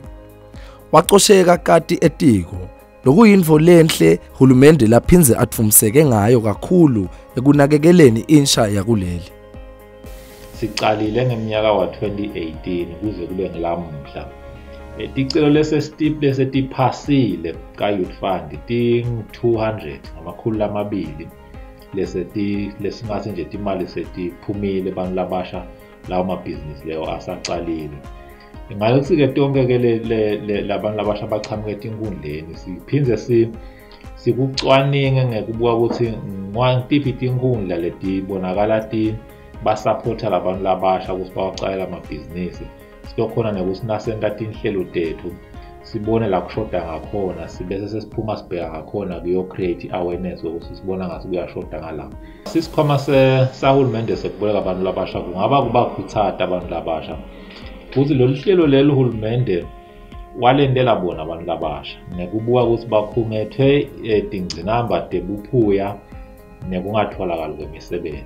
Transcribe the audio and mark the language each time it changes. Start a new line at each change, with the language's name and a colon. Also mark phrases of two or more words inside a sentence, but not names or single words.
Swati: Wacosheka kati etiko lokuyinvo lenhle hulumende laphinze atfumseke ngayo kakhulu ekunakekeleni insha yakuleli. Sicalile ngeminyaka wa 2018 kuze kube ngelamuhla. Ticelo lesestip lesetiphasile ka-Youth Fund ting-200 ngamakhulu amabili lesingathi nje timali setiphumile abantu labasha lawo mabhizinisi leyo asacalile. Ngalokuthi-ke tonke-ke labantu labasha abachamuke Tinkhundleni siphinze sikucwaninge ngekubuka ukuthi ngwantiphi Tinkhundla letibonakala basapotha labantu labasha ukuthi bawacalela amabhizinisi. Siyokhona nekuthi nasenta tinhlelo tethu sibone la kushoda ngakhona sibese sesiphuma sibheka ngakhona kuyo-
English: create awareness
Swati: ukuthi sibona ngathi kuyashoda ngalapho. Sisikhwama sahulumende sekuboleka abantu labasha kungaba kubakhuthatha abantu labasha ukuthi lolu hlelo lelo hulumende walendela bona abantu labasha nekubuka ukuthi bakhungethwe tingcinamba tebuphuya nekungatholakali kwemisebenzi.